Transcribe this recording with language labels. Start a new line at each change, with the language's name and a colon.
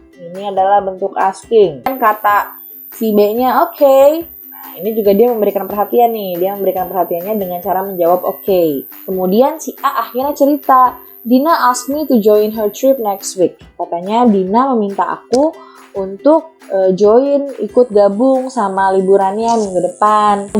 Indonesian: Ini adalah bentuk asking. Dan kata si B-nya okay. Nah, ini juga dia memberikan perhatian nih. Dia memberikan perhatiannya dengan cara menjawab okay. Kemudian si A akhirnya cerita,
English: Dina asked me to join her trip next week.
Indonesian: Katanya Dina meminta aku untuk ikut gabung sama liburannya minggu depan.